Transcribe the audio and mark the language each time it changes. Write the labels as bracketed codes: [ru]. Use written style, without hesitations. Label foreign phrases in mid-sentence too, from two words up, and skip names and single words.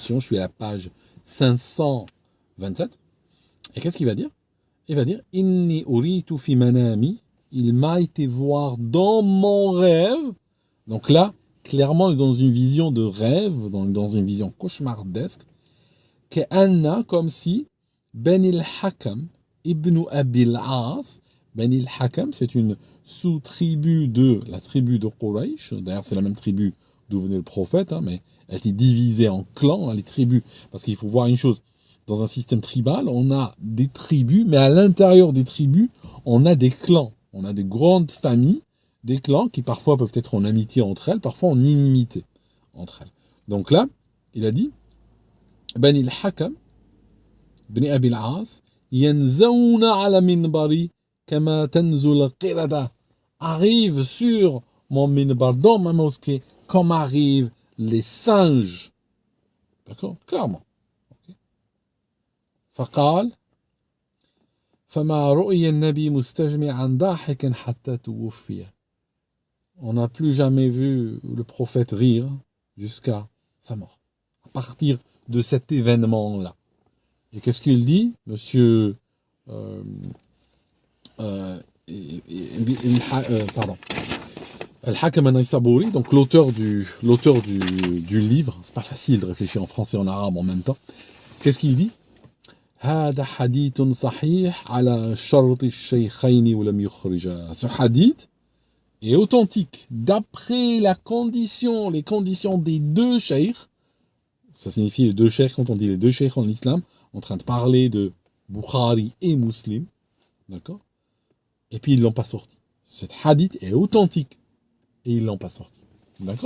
[fr] Je suis à la page 527. Et qu'est-ce qu'il va dire? Il va dire [ar] إني أريت في منامي. [fr] Il m'a été voir dans mon rêve. Donc là, clairement, dans une vision de rêve, dans une vision cauchemardesque, qu'Anna, comme si Bani al-Hakam ibn Abil As. Bani al-Hakam, c'est une sous-tribu de la tribu de Quraysh. D'ailleurs, c'est la même tribu d'où venait le prophète, mais elle a été divisée en clans, les tribus. Parce qu'il faut voir une chose, dans un système tribal, on a des tribus, mais à l'intérieur des tribus, on a des clans. On a des grandes familles, des clans qui parfois peuvent être en amitié entre elles, parfois en inimité entre elles. Donc là, il a dit Bani al-Hakam, Bani Abil As, [ar] ينزون على منبري كما تنزو القردة, [fr] arrive sur mon minbar, dans ma mosquée, comme arrivent les singes. D'accord? Clairement. Okay. [ar] Faqal فما رؤي النبي مستجمعا ضاحكا حتى توفي. [fr] On n'a plus jamais vu le prophète rire jusqu'à sa mort. À partir de cet événement-là. Et qu'est-ce qu'il dit, monsieur Al-Hakam an-Naysaburi, donc l'auteur du livre. C'est pas facile de réfléchir en français et en arabe en même temps. Qu'est-ce qu'il dit? [ar] هذا حديث صحيح على شرط الشيخين ولم يخرجا. [fr] Ce hadith est authentique d'après les conditions des deux cheikhs. Ça signifie les deux cheikhs, quand on dit les deux cheikhs en islam, en train de parler de Bukhari et Muslim, d'accord? Et puis ils l'ont pas sorti. Cet hadith est authentique et ils l'ont pas sorti, d'accord?